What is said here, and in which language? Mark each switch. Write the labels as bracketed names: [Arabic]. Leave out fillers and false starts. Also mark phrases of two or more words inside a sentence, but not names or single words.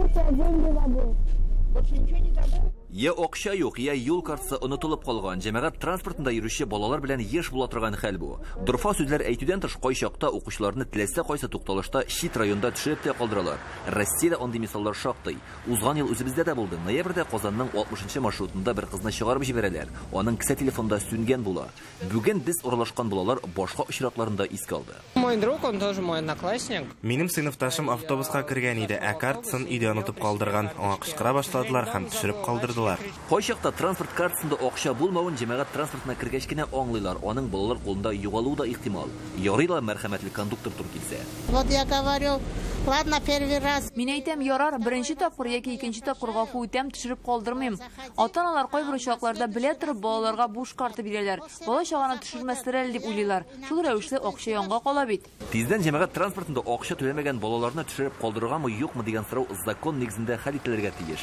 [Russian] деньги забыл. Больше ничего не забыл? [Tatar] Я акча юк, я юл картасы онытылып калган. Җәмәгать транспортында йөрүче балалар белән еш була торган хәл бу. Дурфа сүзләр әйтүдән тыш кайчакта укучыларны теләсә кайсы тукталышта чит районда төшереп тә калдыралар. Россиядә андый мисаллар шактый. Узган ел үзебездә дә булды. Ноябрьдә Казанның 60-нчы маршрутында бер кызны чыгарып җибәрәләр. Аның кесә телефонда сүнгән була. Бүген без уралашкан балалар башка очракларында искә алды. [Russian] Мой друг, он тоже мой одноклассник. [Tatar] Минем сыйныфташым автобуска кергән иде, ә картасын өйдә онытып калдырган. Аңа кычкыра башладылар һәм төшереп калдырдылар. Кайчакта транспорт картасында акча булмавын җәмәгать транспортына кергәч кенә аңлыйлар. Аның балалар кулында югалуы да ихтимал. Ярыйлар мәрхәмәтле кондуктор тур килсә. [Russian] Вот я говорю, ладно, первый раз. [Tatar] Мин әйтәм, ярар, беренче тапкыр яки икенче тапкыр гафу үтәм, төшереп калдырмыйм. Ата-аналар кайбер очракларда белә торып балаларга буш карта бирәләр. Бала чаганы төшермәсләр әле дип уйлыйлар. Шул рәвешле акча янга кала бит. Тиздән җәмәгать транспортында акча түләмәгән балаларны төшереп калдырыргамы, юкмы дигән сорау закон нигезендә хәл ителергә тиеш.